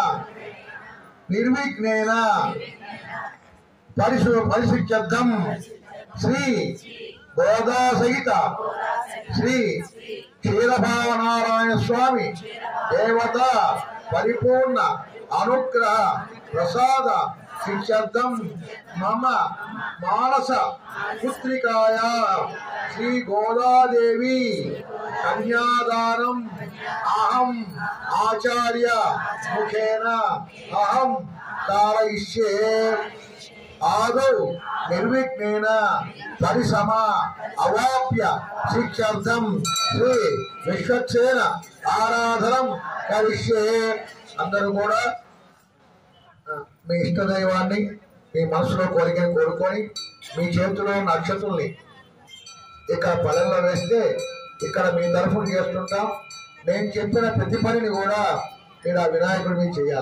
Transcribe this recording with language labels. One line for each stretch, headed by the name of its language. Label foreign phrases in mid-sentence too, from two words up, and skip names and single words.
Sanskrit: निर्विघ्नेन परिशुद्धं श्री गोदासहित श्री क्षीरभावनारायण स्वामि देवता परिपूर्ण अनुग्रह प्रसाद शिक्षार्थं मम मानस पुत्रिकाया श्री गोदादेवी कन्यादानम् अहम् आचार्य मुखेन अहम् कारयिष्ये आदौ निर्विघ्नेन परिसमा अवाप्य शिक्षार्थं श्री विश्वक्सेन आराधनं करिष्ये।
Telugu: అందరూ కూడా మీ ఇష్టదైవాన్ని మీ మనసులో కోరికను కోరుకొని మీ చేతిలో నక్షత్రుల్ని ఇక్కడ పల్లెల్లో వేస్తే ఇక్కడ మీ తరఫున చేస్తుంటాం. నేను చెప్పిన ప్రతి పనిని కూడా మీరు ఆ వినాయకుడి మీద చేయాలి.